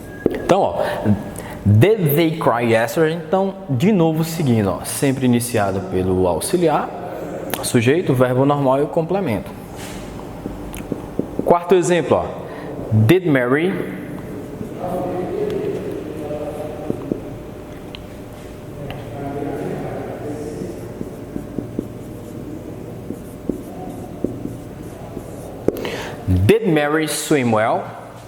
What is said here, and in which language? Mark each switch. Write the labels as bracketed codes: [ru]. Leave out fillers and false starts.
[pt] Então, ó, [en] did they cry yesterday? [pt] Então, de novo seguindo, ó, sempre iniciado pelo auxiliar, sujeito, verbo normal e o complemento. Quarto exemplo, ó, [en] did Mary swim well?